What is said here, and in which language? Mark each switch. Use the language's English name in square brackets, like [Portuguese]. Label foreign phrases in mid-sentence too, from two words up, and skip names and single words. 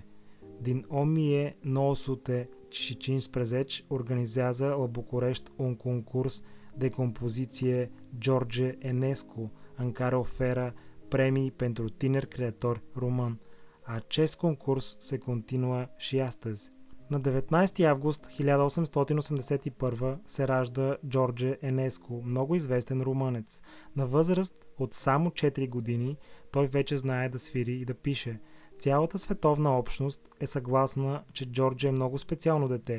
[Romanian] Din 1915 organizează la București un concurs de compoziție George Enescu, în care oferă premii pentru tineri creatori români. Acest concurs se continuă și astăzi. [Bulgarian] На 19 август 1881 се ражда Джордже Енеску, много известен румънец. На възраст от само 4 години той вече знае да свири и да пише. Цялата световна общност е съгласна, че Джордже е много специално дете.